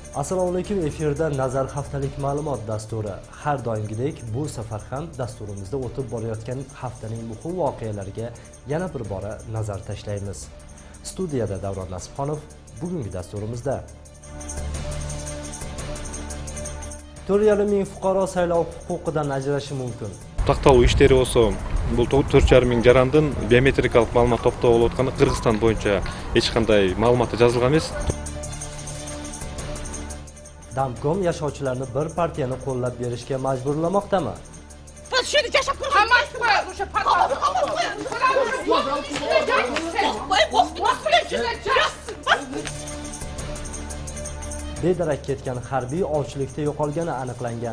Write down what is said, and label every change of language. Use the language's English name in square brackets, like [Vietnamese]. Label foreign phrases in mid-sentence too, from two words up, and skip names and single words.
[Uzbek] Assalomu alaykum, efirda Nazar haftalik ma'lumot dasturi. Har doimgidek bu safar ham dasturimizda o'tib borayotgan haftaning muhim voqealariga yana bir bora nazar tashlaymiz. Studiyada Davron Nasibxonov bugungi dasturimizda 4,5 ming fuqaro saylov huquqidan ajrashi mumkin. [Kyrgyz] Такталуу иштери болсо, бул 4,5 миң жарандын биометрикалык маалымат топтоо болуп атканда Кыргызстан боюнча эч кандай маалыматы жазылган эмес. [Uzbek] Damkom yashovchilarni bir partiyani qo'llab berishga majburlamoqdami? Bedarak ketgan harbiy ovchilikda yo'qolgani aniqlangan.